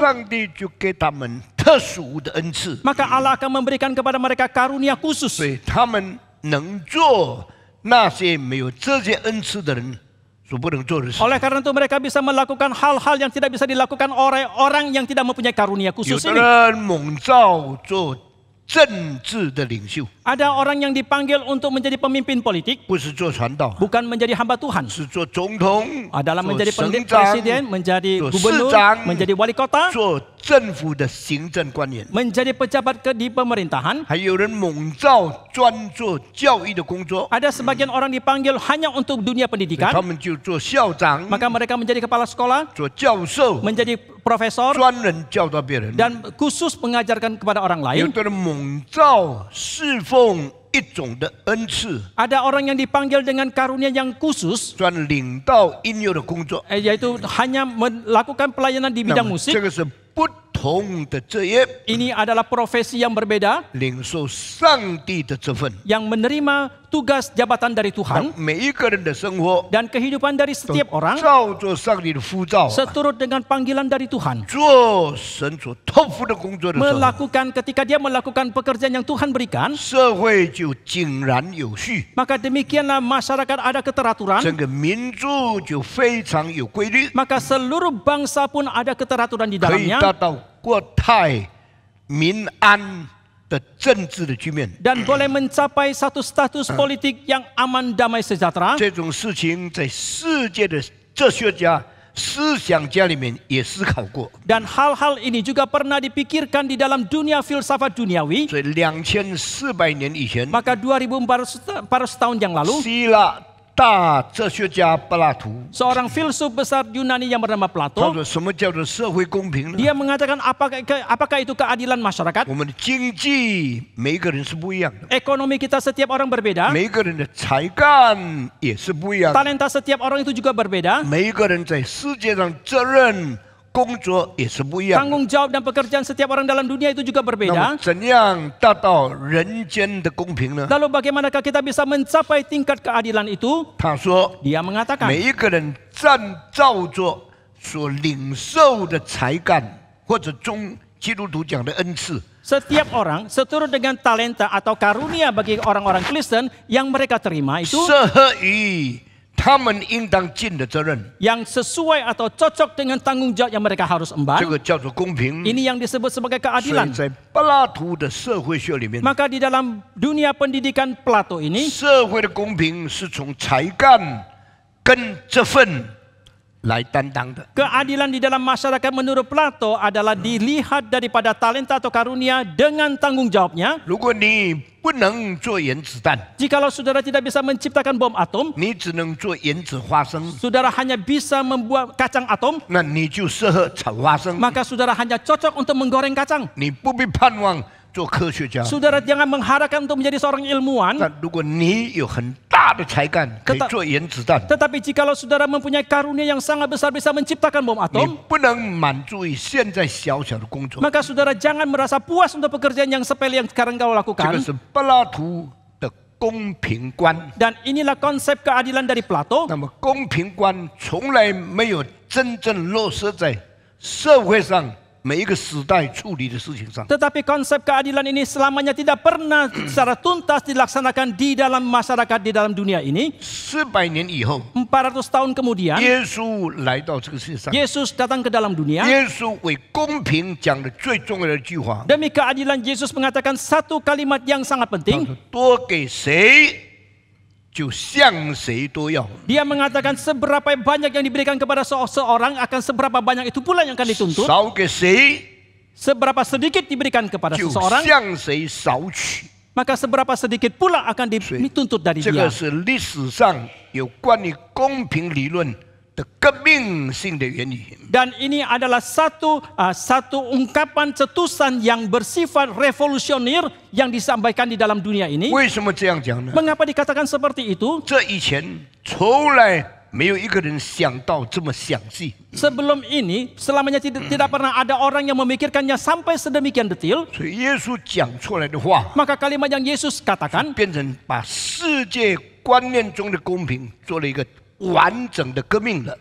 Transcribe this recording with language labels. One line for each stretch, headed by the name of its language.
Chinese: 上帝就给他们特殊的恩赐，
Indonesian: maka Allah akan memberikan kepada mereka karunia khusus
Chinese: 所以他们能做那些没有这些恩赐的人所不能做的事。
Indonesian: oleh karena itu mereka bisa melakukan hal-hal yang tidak bisa dilakukan oleh orang yang tidak mempunyai karunia
Chinese: 有
Indonesian: khusus
Chinese: 的
Indonesian: ini
Chinese: 人蒙召做政治的领袖，
Indonesian: ada orang yang dipanggil untuk menjadi pemimpin politik
Chinese: 不是做传道，
Indonesian: bukan menjadi hamba Tuhan
Chinese: 是做总统，
Indonesian: adalah
Chinese: 做
Indonesian: menjadi
Chinese: 省
Indonesian: presiden
Chinese: 长，
Indonesian: menjadi
Chinese: 做
Indonesian: gubernur
Chinese: 市长，
Indonesian: menjadi wali kota
Chinese: 做政府的行政官员，
Indonesian: menjadi pejabat di pemerintahan.
Chinese: 还有人蒙召专做教育的工作，
Indonesian: Ada sebagian orang dipanggil hanya untuk dunia
Chinese: 他
Indonesian: pendidikan,
Chinese: 们就做校长、
Indonesian: maka mereka menjadi kepala sekolah,
Chinese: 做教授，
Indonesian: menjadi profesor,
Chinese: 专人教导别人。
Indonesian: dan khusus mengajarkan kepada orang
Chinese: 有
Indonesian: lain.
Chinese: 的人蒙召侍奉一种的恩赐，
Indonesian: Ada orang yang dipanggil dengan karunia yang khusus,
Chinese: 专领导音乐的工作。
Indonesian: yaitu hanya melakukan pelayanan di
Chinese: 那
Indonesian: bidang
Chinese: 么
Indonesian: musik.
Chinese: 这个是不同的职业，
Indonesian: Ini adalah profesi yang berbeda,
Chinese: 领受上帝的这份。
Indonesian: yang menerima tugas jabatan dari Tuhan,
Chinese: 每一个人的生活
Indonesian: dan kehidupan dari setiap orang
Chinese: 照着上帝的呼召，
Indonesian: seturut dengan panggilan dari Tuhan.
Chinese: 做神所托付的工作的时候，
Indonesian: Melakukan ketika dia melakukan pekerjaan yang Tuhan berikan,
Chinese: 社会就井然有序，
Indonesian: maka demikianlah masyarakat ada keteraturan,
Chinese: 整个民族就非常有规律，
Indonesian: maka seluruh bangsa pun ada keteraturan di
Chinese: 可以
Indonesian: dalamnya,
Chinese: 达到国泰民安的政治的局面。
Indonesian: dan boleh mencapai satu status politik yang aman, damai, sejahtera.
Chinese: 这种事情在世界的哲学家、思想家里面也思考过。
Indonesian: Dan hal-hal ini juga pernah dipikirkan di dalam dunia filsafat duniawi.
Chinese: 所以2400年以前，
Indonesian: Maka 2400 tahun yang lalu,
Chinese: 希腊大哲学家柏拉图，
Indonesian: seorang filsuf besar Yunani yang bernama
Chinese: 他
Indonesian: Plato,
Chinese: 说什么叫做社会公平呢？
Indonesian: dia mengatakan apakah itu keadilan masyarakat?
Chinese: 我们的经济每一个人是不一样的，
Indonesian: Ekonomi kita setiap orang berbeda,
Chinese: 每一个人的才干也是不一样的，
Indonesian: talenta setiap orang itu juga berbeda,
Chinese: 每一个人在世界上责任工作也是不一样的。
Indonesian: tanggung jawab dan pekerjaan setiap orang dalam dunia itu juga
Chinese: 那么
Indonesian: berbeda.
Chinese: 怎样达到人间的公平呢？
Indonesian: Lalu bagaimanakah kita bisa mencapai tingkat keadilan itu?
Chinese: 他说，
Indonesian: Dia mengatakan,
Chinese: 每一个人照着所领受的才干，或者中基督徒讲的恩赐，
Indonesian: setiap orang seturut dengan talenta atau karunia bagi orang-orang Kristen yang mereka terima itu,
Chinese: 适合于他们应当尽的责任，
Indonesian: yang sesuai atau cocok dengan tanggung jawab yang mereka harus
Chinese: 这
Indonesian: emban.
Chinese: 个叫做公平。
Indonesian: Ini yang disebut sebagai
Chinese: 所以
Indonesian: keadilan.
Chinese: 在柏拉图的社会学里面，
Indonesian: Maka di dalam dunia pendidikan Plato ini,
Chinese: 社会的公平是从才干跟这份来担当的。
Indonesian: keadilan di dalam masyarakat menurut Plato adalah dilihat daripada talenta atau karunia dengan tanggung jawabnya.
Chinese: 如果你不能做原子弹，
Indonesian: Jikalau saudara tidak bisa menciptakan bom atom,
Chinese: 你只能做原子花生，
Indonesian: saudara hanya bisa membuat kacang atom,
Chinese: 那你就适合炒花生。
Indonesian: maka saudara hanya cocok untuk menggoreng kacang.
Chinese: 你不必盼望做科学家。
Indonesian: Saudara jangan mengharapkan untuk menjadi seorang ilmuwan.
Chinese: 但如果你有很大的才干，可以做原子弹，
Indonesian: Tetapi jikalau saudara mempunyai karunia yang sangat besar bisa menciptakan bom
Chinese: 你
Indonesian: atom,
Chinese: 不能满足于现在小小的工作。
Indonesian: maka saudara jangan merasa puas untuk pekerjaan yang sepele yang sekarang kau
Chinese: 这个
Indonesian: lakukan.
Chinese: 是柏拉图的公平观。
Indonesian: Dan inilah konsep keadilan dari Plato.
Chinese: 那么公平观从来没有真正落实在社会上每一个时代处理的事情上。
Indonesian: Tetapi konsep keadilan ini selamanya tidak pernah secara tuntas dilaksanakan di dalam masyarakat di dalam dunia ini.
Chinese: 400年以后，
Indonesian: 400 tahun kemudian,
Chinese: 耶稣来到这个世界上，
Indonesian: Yesus datang ke dalam dunia.
Chinese: 耶稣为公平讲的最重要的一句话，
Indonesian: Demi keadilan, Yesus mengatakan satu kalimat yang sangat
Chinese: 他
Indonesian: penting.
Chinese: 说：“多给谁，就向谁多要。
Indonesian: Dia mengatakan seberapa banyak yang diberikan kepada seseorang akan seberapa banyak itu pula yang akan dituntut.
Chinese: 少给谁，
Indonesian: Seberapa sedikit diberikan kepada
Chinese: 就
Indonesian: seseorang,
Chinese: 向谁少取。
Indonesian: maka seberapa sedikit pula akan dituntut dari
Chinese: 这
Indonesian: dia.
Chinese: 个是历史上有关于公平理论的革命性的原理。
Indonesian: Dan ini adalah satu ungkapan cetusan yang bersifat revolusioner yang disampaikan di dalam dunia ini.
Chinese: 为什么这样讲呢？
Indonesian: Mengapa dikatakan seperti itu?
Chinese: 这以前从来没有一个人想到这么详细。
Indonesian: Sebelum ini, selamanya tidak pernah ada orang yang memikirkannya sampai sedemikian detil.
Chinese: 所以耶稣讲出来的话，
Indonesian: Maka kalimat yang Yesus katakan
Chinese: 变成把世界观念中的公平做了一个完整的革命了。